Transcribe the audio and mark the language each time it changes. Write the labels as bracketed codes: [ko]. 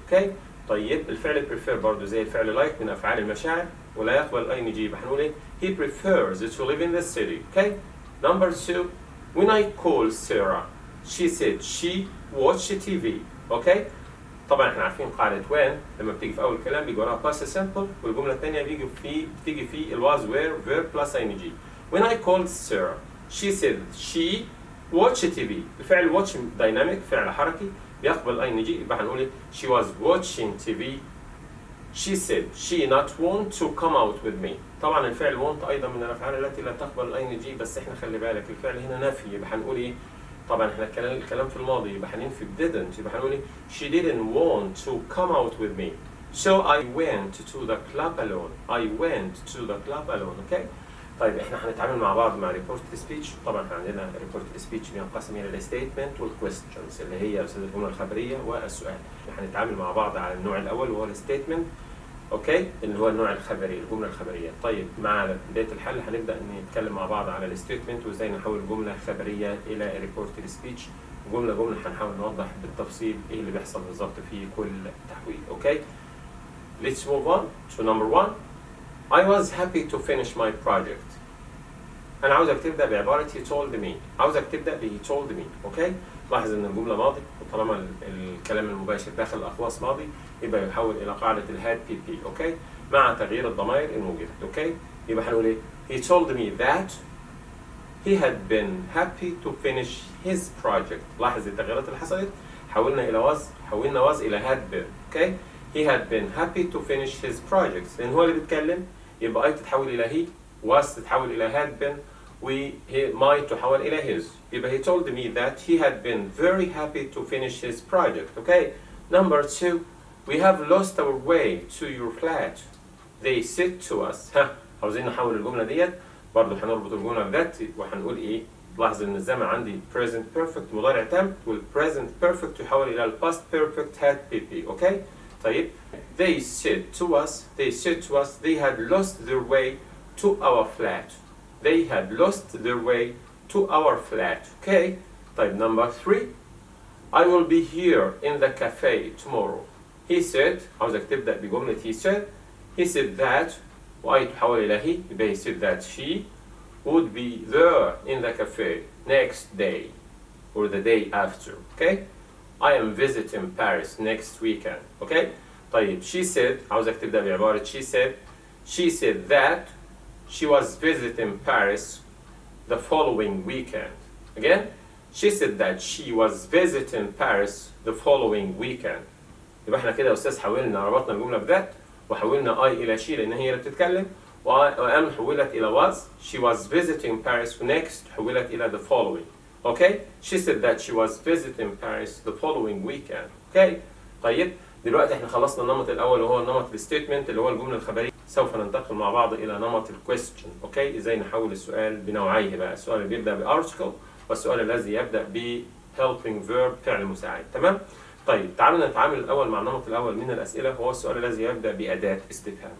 [en] Okay? [ar] طيب الفعل prefer برضه زي الفعل like من أفعال المشاعر ولا يقبل ing. يبقى هنقول إيه؟ [en] He prefers to live in the city. Okay? Number 2. When I called Sarah, she said she watched TV. Okay? [ar] طبعا احنا عارفين قاعدة when لما بتيجي في أول كلام بيجي وراها past simple والجملة الثانية بتيجي في ال was were verb plus ing. [en] When I called Sarah, she said she watched TV. [ar] الفعل watch dynamic فعل حركي بيقبل ing. يبقى هنقول إيه؟ [en] She was watching TV. She said she not want to come out with me. [ar] طبعا الفعل want أيضا من الأفعال التي لا تقبل ing بس إحنا خلي بالك الفعل هنا نفي. يبقى هنقول إيه؟ طبعا إحنا الكلام في الماضي يبقى هننفي didn't. يبقى هنقول إيه؟ [en] She didn't want to come out with me. So I went to the club alone. I went to the club alone. Okay? [ar] طيب احنا هنتعامل مع بعض مع reported speech. طبعا احنا عندنا reported speech بينقسم الى الستيتمنت والquestions اللي هي الجمله الخبريه والسؤال. احنا هنتعامل مع بعض على النوع الاول وهو الستيتمنت. اوكي؟ اللي هو النوع الخبري الجمله الخبريه. طيب مع بدايه الحل هنبدا نتكلم مع بعض على الستيتمنت وازاي نحول جمله خبريه الى reported speech. جمله هنحاول نوضح بالتفصيل ايه اللي بيحصل بالظبط في كل تحويل. [en] Okay? Let's move on to number 1. I was happy to finish my project. [ar] أنا عاوزك تبدأ بعبارة [en] he told me. [ar] عاوزك تبدأ ب [en] he told me. [ar] أوكي؟ لاحظ إن الجملة ماضي وطالما الكلام المباشر داخل الأخواص ماضي يبقى يحول إلى قاعدة الهاد PP. أوكي؟ مع تغيير الضمائر إن وجدت. أوكي؟ يبقى هنقول إيه؟ [en] He told me that he had been happy to finish his project. [ar] لاحظ التغييرات اللي حصلت حولنا was إلى had been. [en] Okay? He had been happy to finish his projects. [ar] لأن هو اللي بيتكلم يبقى I تتحول إلى he, was تتحول إلى had been, و might تحول إلى his. [en] يبقى he told me that he had been very happy to finish his project. Okay. Number 2, we have lost our way to your flat. They said to us. [ar] ها عاوزين نحول الجملة ديت برضه هنربط الجملة بذات وهنقول ايه؟ لاحظ ان الزمن عندي present perfect مضارع تام والpresent perfect يحول الى past perfect had PP. اوكي؟ طيب [en] they said to us they had lost their way to our flat. They had lost their way to our flat. Okay? طيب number 3, I will be here in the cafe tomorrow. He said [ar] عاوزك تبدأ بجملة [en] he said that [ar] وأي تحول إلى [en] he يبقى he said that she would be there in the cafe next day or the day after. Okay? I am visiting Paris next weekend. Okay? طيب she said [ar] عاوزك تبدأ بعبارة [en] she said that she was visiting Paris the following weekend. Again, she said that she was visiting Paris the following weekend. [ar] يبقى احنا كده يا استاذ حولنا ربطنا الجملة بذات وحولنا I إلى she لأن هي اللي بتتكلم وأم حولت إلى was. [en] She was visiting Paris next [ar] حولت إلى [en] the following. Okay? She said that she was visiting Paris the following weekend. Okay? [ar] طيب دلوقتي احنا خلصنا النمط الأول وهو نمط الستيتمنت اللي هو الجملة الخبرية. سوف ننتقل مع بعض إلى نمط الكويستشن. أوكي؟ إزاي نحول السؤال بنوعيه بقى، السؤال اللي بيبدأ بارتكل والسؤال الذي يبدأ ب helping verb فعل مساعد. تمام؟ طيب تعالوا نتعامل الأول مع النمط الأول من الأسئلة هو السؤال الذي يبدأ بأداة استفهام.